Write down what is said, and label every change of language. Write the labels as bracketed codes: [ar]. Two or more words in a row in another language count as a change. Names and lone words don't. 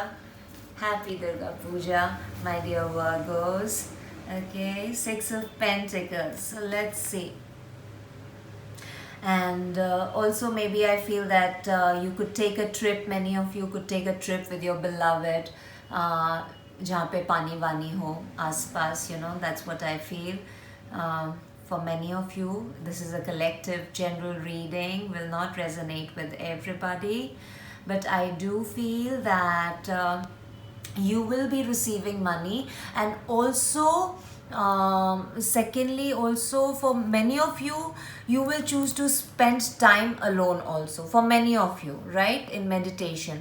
[en] Happy Durga Puja, my dear Virgos. Okay, Six of Pentacles. So let's see. And also maybe I feel that you could take a trip. Many of you could take a trip with your beloved, [hi] जहाँ पे पानी वानी हो आसपास. [en] That's what I feel. For many of you, this is a collective general reading, will not resonate with everybody, but I do feel that you will be receiving money. And also secondly, also for many of you, you will choose to spend time alone also, for many of you, right, in meditation.